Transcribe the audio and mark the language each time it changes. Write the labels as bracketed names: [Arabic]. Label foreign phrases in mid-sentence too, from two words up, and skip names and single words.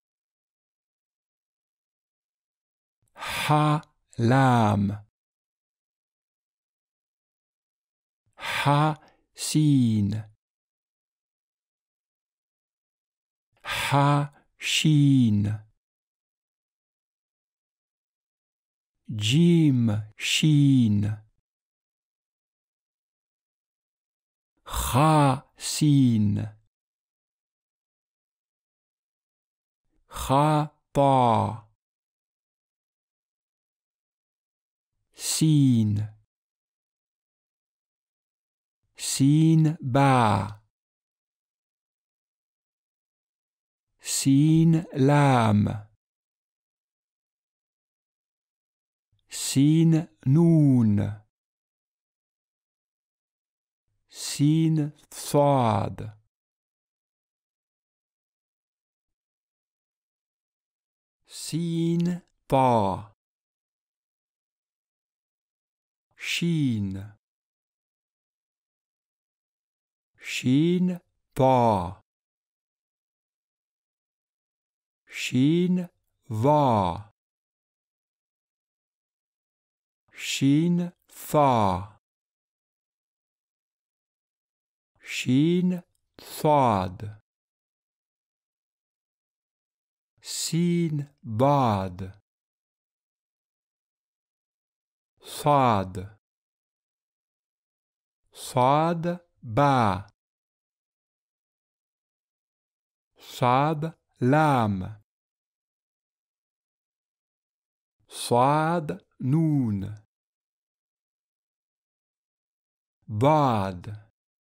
[Arabic] ها لام، ها سين، ها شين، جيم شين, ها سين، ها پا, سين، سين با، سين لام، سين نون, سين صاد, سين پا, شين، شين پا، شين وا، شين فا، شين صاد, سين باد, صاد, صاد با, صاد لام, صاد نون, bad,